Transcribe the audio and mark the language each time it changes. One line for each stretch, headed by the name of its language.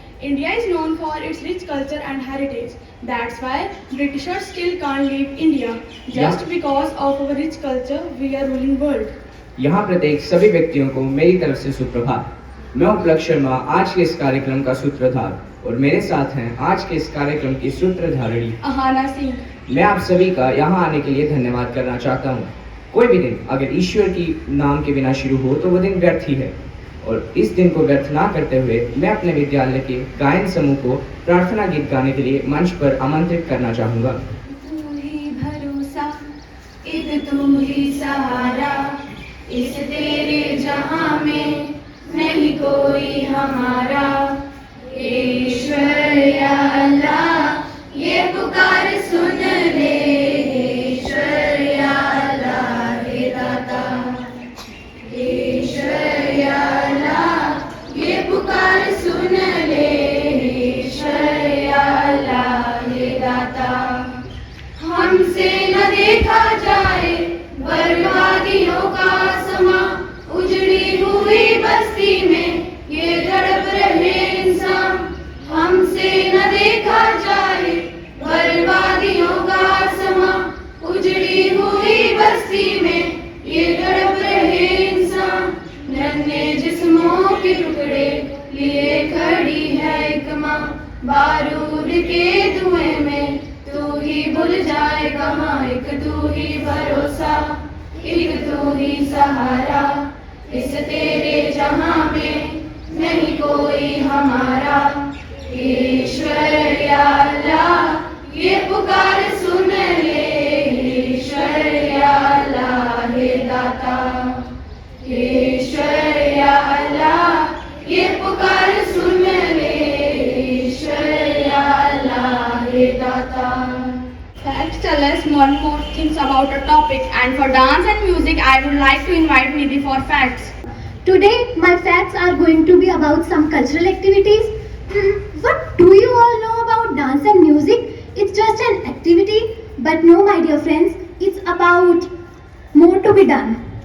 English: India is known for its rich culture and heritage. That's why Britishers still can't leave India. Just because of our rich culture, we are ruling world.
Hindi: यहाँ प्रत्येक सभी व्यक्तियों को मेरी तरफ से सुप्रभात. मैं उपलक्ष शर्मा आज के इस कार्यक्रम का सूत्रधार और मेरे साथ हैं आज के इस कार्यक्रम की सूत्रधारिणी अहाना सिंह. मैं आप सभी का यहाँ आने के लिए धन्यवाद करना चाहता हूँ. कोई भी दिन अगर ईश्वर की नाम के बिना शुरू हो तो वो दिन व्यर्थ ही है और इस दिन को व्यर्थ ना करते हुए मैं अपने विद्यालय के गायन समूह को प्रार्थना गीत गाने के लिए मंच पर आमंत्रित करना चाहूँगा. तू ही भरोसा, एक तू ही सहारा, इस तेरे जहां में नहीं कोई हमारा. ईश्वर या अल्लाह ये पुकार सुन ले. ईश्वर या अल्लाह हे दाता. ईश्वर या अल्लाह ये पुकार सुन ले. ईश्वर या अल्लाह हे दाता. हमसे न देखा जाए बर्बादियों का समा. उजड़ी हुई बस्ती में ये तड़प रहे इंसान. हमसे न देखा जाए बर्बादियों का समा. उजड़ी हुई बस्ती में ये तड़प रहे इंसान. नन्हे जिस्मों के टुकड़े लिए खड़ी है एक माँ. बारूद के धुएं में तू ही भूल जाए कहाँ. एक तू ही भरोसा, एक तू ही सहारा, इस तेरे जहां में नहीं कोई हमारा. ईश्वर या अल्लाह ये पुकार सुन ले. ईश्वर या अल्लाह हे दाता. ईश्वर या अल्लाह ये पुकार सुन ले. ईश्वर या अल्लाह हे दाता.
English: Facts tell us more things about a topic, and for dance and music I would like to invite Nidhi for facts. Today, my facts are going to be about some cultural activities. What do you all know about dance and music? It's just an activity, but no, my dear friends, it's about more to be done.